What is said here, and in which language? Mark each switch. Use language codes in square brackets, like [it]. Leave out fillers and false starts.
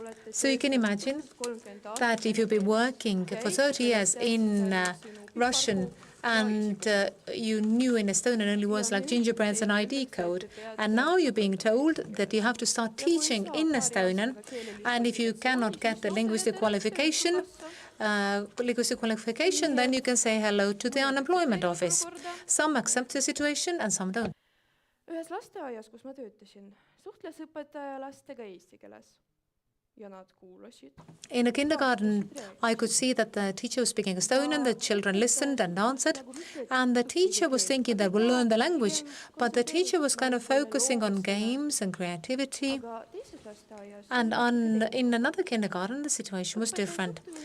[en] So you can imagine that if you've been working for 30 years in Russian, and you knew in Estonian only words like gingerbreads and ID code, and now you're being told that you have to start teaching in Estonian, and if you cannot get the linguistic qualification, then you can say hello to the unemployment office. Some accept the situation and some don't. [et] Ühes lasteaias, kus ma töötasin, suhtles õpetaja lastega eesti keeles. Ja nad kuulasid. [en] In a kindergarten, I could see that the teacher was speaking Estonian, the children listened and answered, and the teacher was thinking that we'll learn the language, but the teacher was kind of focusing on games and creativity. And in another kindergarten, the situation was different.